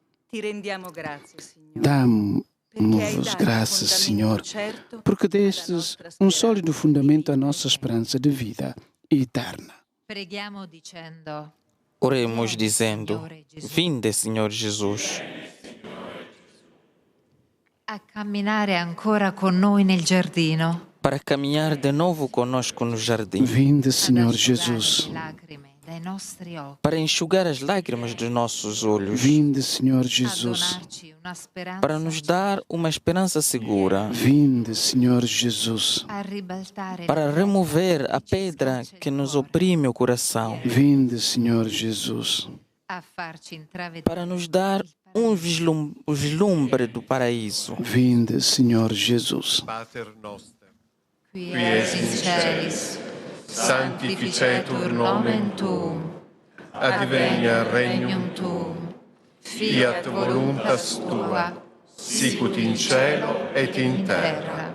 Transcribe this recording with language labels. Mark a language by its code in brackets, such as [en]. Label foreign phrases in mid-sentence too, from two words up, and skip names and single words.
[pt] Damos-vos graças, Senhor, porque destes um sólido fundamento à nossa esperança de vida eterna. Oremos dizendo: Vinde, Senhor Jesus. [it] a camminare ancora con noi nel giardino. [pt] para caminhar de novo conosco no jardim, Vinde, [it] ad [pt] Senhor [it] asciugare [pt] Jesus. [it] le lacrime dai nostri occhi. [pt] para enxugar as lágrimas dos nossos olhos, Vinde, Senhor [it] A [pt] Jesus. [it] donarci una speranza [pt] para nos dar uma esperança segura, Vinde, Senhor Jesus. [it] a ribaltare [pt] para [it] le [pt] remover a [it] che ci [pt] pedra [it] schiaccia il [pt] que nos [it] cuore, [pt] oprime o coração, Vinde, Senhor Jesus. [it] a farci intravedere [pt] para nos dar o vislumbre do paraíso. Vinde, Senhor Jesus. [la] Pater noster, qui qui es es in in celis, sanctificetur nomen tuum, advenia regnum tuum, fiat voluntas tua, sicut in cielo et in terra.